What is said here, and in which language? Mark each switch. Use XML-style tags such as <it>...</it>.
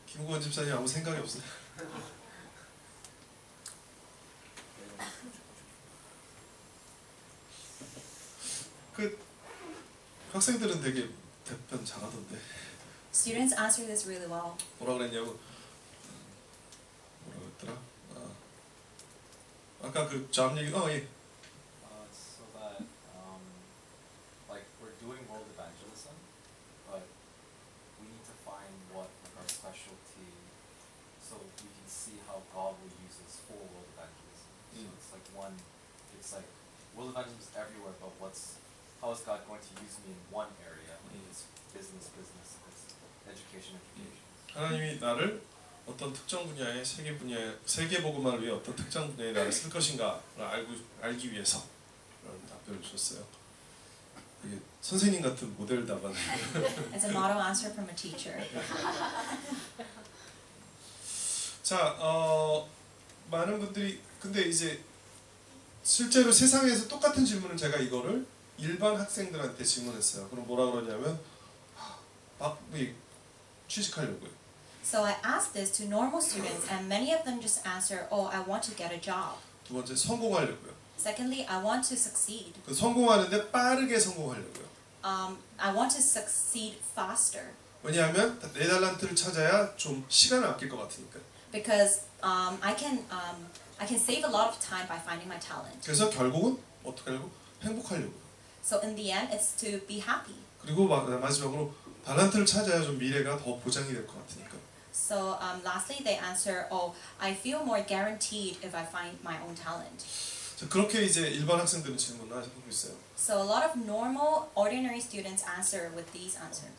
<ko>김구원 집사님 아무 생각이 없어요? 그 학생들은 되게 답변 잘하던데.</ko> <en>Students answer this really well.</en> <ko>뭐라 그랬냐고. 뭐라 그랬더라? 아까 그 잡 얘기. 예.</ko> <en>So that like we're doing world evangelism, but we need to find what like our specialty, so we can see how God will use us for world evangelism. So it's like it's like world evangelism is everywhere, but how is God going to use me in one area? Like it's business, it's education.</en> <ko>하나님이 나를 어떤 특정 분야의 세계 복음화를 위해 어떤 특정 분야에 나를 쓸 것인가를 알기 위해서 그런 답변을 주셨어요. 이게 선생님 같은 모델 답안.</ko> <en>It's a model answer from a teacher.</en> <ko>자, 많은 분들이 근데 이제 실제로 세상에서 똑같은 질문을 제가 이거를 일반 학생들한테 질문했어요. 그럼 뭐라 그러냐면 막 취직하려고요.</ko> <en>So I asked this to normal students, and many of them just answer, "Oh, I want to get a job."</en> <ko>두 번째 성공하려고요.</ko> <en>Secondly, I want to succeed.</en> <ko>그 성공하는데 빠르게 성공하려고요.</ko> <en>I want to succeed faster</en> <ko>왜냐하면 내 달란트를 찾아야 좀 시간을 아낄 것 같으니까.</ko> <en>because I can save a lot of time by finding my talent.</en> <ko>그래서 결국은 어떻게 하려고? 행복하려고요.</ko> <en>So in the end, it's to be happy.</en> <ko>그리고 마지막으로 달란트를 찾아야 좀 미래가 더 보장이 될 것 같으니까.</ko> <en>So lastly, they answer, "Oh, I feel more guaranteed if I find my own talent."</en> <ko>자, 그렇게 이제 일반 학생들은 질문을 하고 있어요.</ko> <en>So a lot of normal, ordinary students answer with these answers.</en>